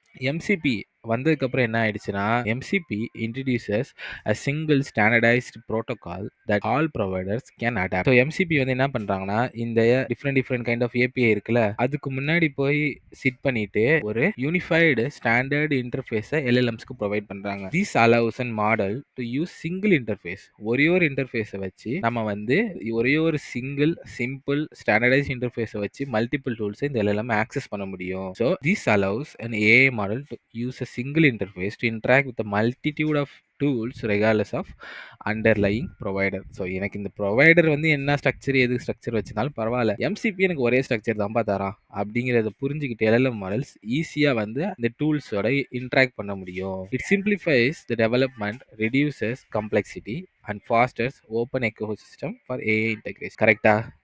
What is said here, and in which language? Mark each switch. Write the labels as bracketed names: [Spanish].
[Tamil] MCB வந்ததுக்கப்புறம் என்ன ஆயிடுச்சுன்னா, [English] MCP introduces a single standardised protocol that all providers can adopt. [Tamil] So MCB வந்து என்ன பண்ணுறாங்கன்னா, இந்த டிஃப்ரெண்ட் கைண்ட் ஆஃப் ஏபிஐ இருக்குல்ல, அதுக்கு முன்னாடி போய் சிட் பண்ணிட்டு ஒரு யூனிஃபைடு ஸ்டாண்டர்ட் இன்டர்ஃபேஸை எல்எல்எம்ஸ்க்கு ப்ரொவைட் பண்ணுறாங்க. [English] This allows and model to use single interface. [Tamil] ஒரே ஒரு இன்டர்ஃபேஸை வச்சு நம்ம வந்து ஒரே ஒரு சிம்பிள் ஸ்டாண்டர்டைஸ் இன்டர்ஃபேஸை வச்சு மல்டிபிள் டூல்ஸை இந்த எல்எல்எம் ஆக்சஸ் பண்ண முடியும். [English] So this allows an AI model to use a single interface to interact with a multitude of tools regardless of underlying provider. [Tamil] So எனக்கு இந்த ப்ரொவைடர் வந்து என்ன ஸ்ட்ரக்சர் எது ஸ்ட்ரக்சர் வச்சுனாலும் பரவாயில்ல, எம்சிபி எனக்கு ஒரே ஸ்ட்ரக்சர் தான்ப்பா தரான் அப்படிங்கிறத புரிஞ்சுக்கிட்டு எல்எல்எம் மாடல்ஸ் ஈஸியாக வந்து இந்த டூல்ஸோட இன்ட்ராக்ட் பண்ண முடியும். [English] It simplifies the development, reduces complexity and fosters open ecosystem for AI integration. [Tamil] கரெக்டா?